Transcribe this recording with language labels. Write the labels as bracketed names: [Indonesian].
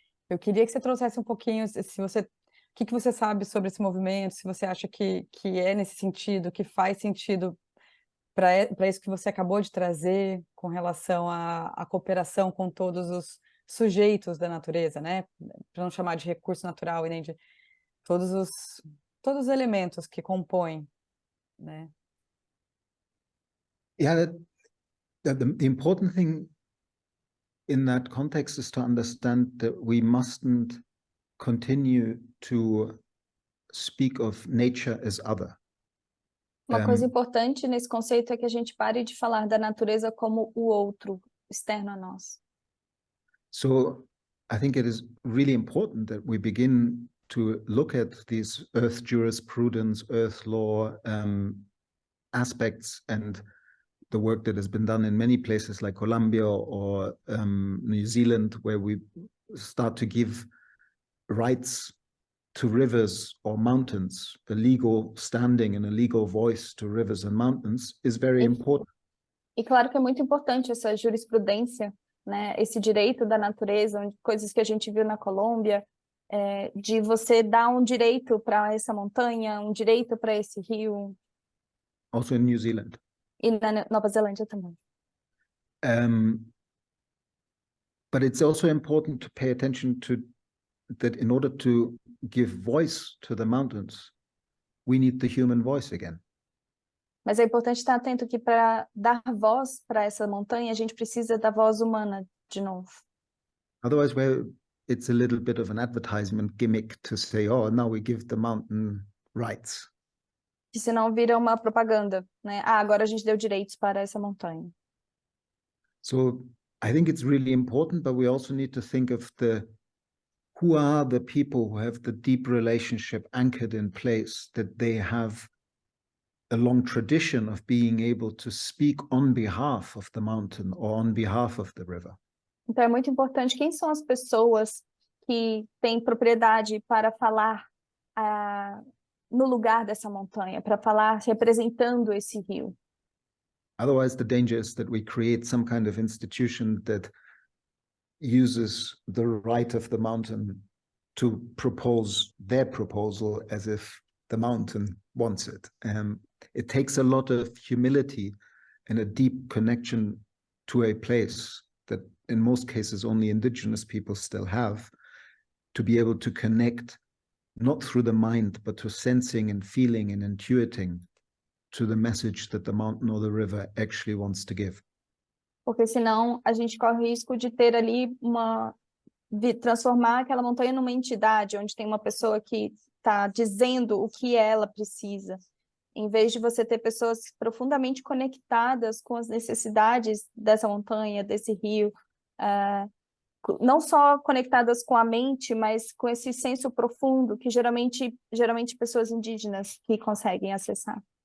[Portuguese] Eu queria que você trouxesse um pouquinho, se você, o que você sabe sobre esse movimento, se você acha que é nesse sentido, que faz sentido para isso que você acabou de trazer, com relação à cooperação com todos os sujeitos da natureza, né? Para não chamar de recurso natural e nem de todos os elementos que compõem, né? [English] Yeah, the important thing in that context is to understand that we mustn't continue to speak of nature as other. [Portuguese] Uma coisa importante nesse conceito é que a gente pare de falar da natureza como o outro, externo a nós. [English] So I think it is really important that we begin to look at these earth jurisprudence, earth law aspects, and the work that has been done in many places like Colombia or New Zealand, where we start to give rights to rivers or mountains, a legal standing and a legal voice to rivers and mountains is very important. [Portuguese] E claro que é muito importante essa jurisprudência, né? Esse direito da natureza, coisas que a gente viu na Colômbia, de você dar um direito para essa montanha, um direito para esse rio. [English] Also in New Zealand. [Portuguese] E na Nova Zelândia também. [English] But it's also important to pay attention to that in order to give voice to the mountains, we need the human voice again. [Portuguese] Mas é importante estar atento que para dar voz para essa montanha, a gente precisa da voz humana de novo. [English] Otherwise, it's a little bit of an advertisement gimmick to say, oh, now we give the mountain rights. [Portuguese] Que senão vira uma propaganda, né? Ah, agora a gente deu direitos para essa montanha. [English] So I think it's really important, but we also need to think of who are the people who have the deep relationship anchored in place, that they have a long tradition of being able to speak on behalf of the mountain or on behalf of the river. [Portuguese] Então é muito importante quem são as pessoas que têm propriedade para falar no lugar dessa montanha, para falar representando esse rio. [English] Otherwise, the danger is that we create some kind of institution that uses the right of the mountain to propose their proposal as if the mountain wants it. It takes a lot of humility and a deep connection to a place that in most cases only indigenous people still have, to be able to connect not through the mind, but to sensing and feeling and intuiting to the message that the mountain or the river actually wants to give. [Portuguese] Porque senão a gente corre o risco de ter ali transformar aquela montanha numa entidade, onde tem uma pessoa que está dizendo o que ela precisa, em vez de você ter pessoas profundamente conectadas com as necessidades dessa montanha, desse rio, não só conectadas com a mente, mas com esse senso profundo que geralmente pessoas indígenas que conseguem acessar.